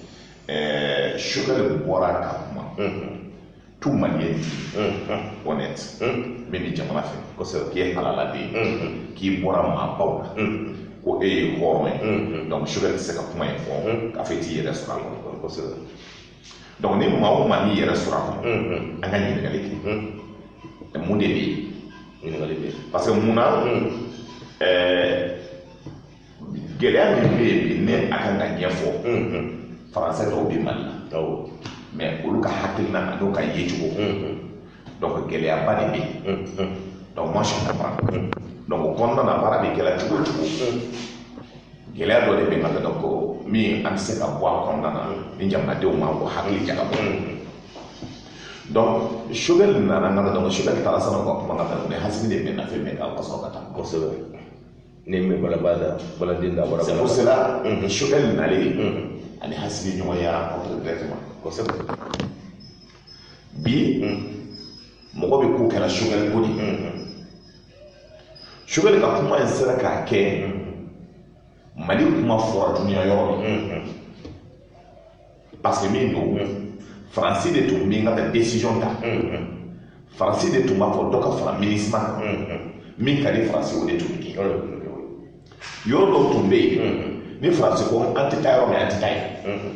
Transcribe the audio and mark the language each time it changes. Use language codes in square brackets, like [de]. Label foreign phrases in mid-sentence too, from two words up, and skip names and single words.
[bm] Choguel bɔra ka kuma [fr] tout malien honnête [bm] min bɛ jamana fɛ kosɛbɛ k'i ye halaladen k'i bɔra maabaw la ko e ye hɔrɔn ye donc Choguel tɛ se ka kuma in fɔ k'a fɔ i t'i yɛrɛ sɔrɔ a kɔnɔ kosɛbɛ donc ni maa o maa n'i yɛrɛ sɔrɔ a kɔnɔ an ka ɲininkali kɛ mun de bɛ yen ɲininkali bɛ yen parce que mun na gɛlɛya min bɛ yen bi ni a kan ka ɲɛfɔ faransɛ dɔw bɛ Mali la mais olu ka hakilina n'o ka yecogo donc gɛlɛyaba de bɛ yen donc [fr] moi je comprends [bm] donc o kɔnɔna na baara bɛ kɛla cogo o cogo gɛlɛya dɔ de bɛ yen nka donc min an tɛ se ka bɔ a kɔnɔna na ni jamanadenw ma bɔ hakili jagabɔ donc Choguel nana nka donc Choguel taara san'o ka kuma ka taa ni hasimi de bɛ na fɛn bɛɛ kan ka sɔrɔ ka taa kosɛbɛ ni min baladen da bɔra [fr] c'est pour cela [bm] Choguel nalen ani hasimi ɲɔgɔnya [fr] entre directement [bm] kosɛbɛ bi mɔgɔ bɛ ko kɛra Choguel ko de Choguel ka kuma in sera k'a kɛ Mali kuma fɔra duniya yɔrɔ min [fr] parce que [bm] min don Faransi de tun bɛ ka décision ta Faransi de tun b'a fɔ dɔ ka fara MINUSMA kan min ka di Faransi o de tun bɛ kɛ yɔrɔ dɔw tun bɛ yen ni Faransi ko an tɛ taa yɔrɔ min an tɛ taa yen